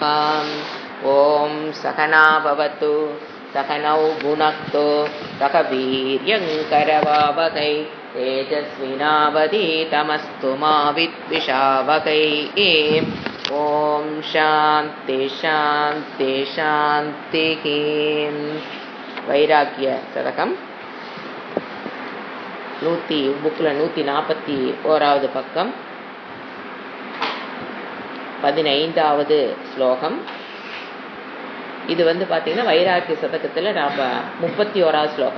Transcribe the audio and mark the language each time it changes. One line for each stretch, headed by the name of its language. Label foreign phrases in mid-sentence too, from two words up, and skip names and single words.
Sanskrit: ॐ सहना भवतु सहनौ भुनक्तु सह वीर्यङ्करवावहै तेजस्विनावधीतमस्तु मा विद्विषावहै। ॐ शान्ति शान्ति शान्तिः।
Tamil: வைராக்கிய சதகம் புக்கில் 141வது பக்கம் 15வது ஸ்லோகம். இது பார்த்தீங்கன்னா வைராக்கிய சதகத்தில் நாம் 31வது ஸ்லோகம்.